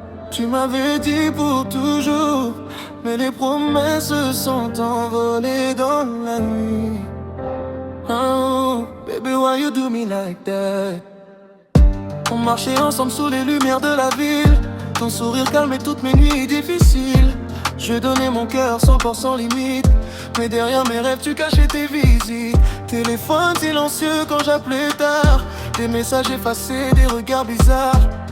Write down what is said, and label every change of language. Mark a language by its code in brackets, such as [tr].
[fr] Tu m'avais dit pour toujours, mais les promesses sont envolées dans la nuit. [en] Oh, baby, why you do me like that? [fr] On marchait ensemble sous les lumières de la ville. Ton sourire calmait toutes mes nuits difficiles. Je donnais mon cœur 100% sans limite, mais derrière mes rêves tu cachais tes visites. Téléphone silencieux quand j'appelais tard, des messages effacés, des regards bizarres.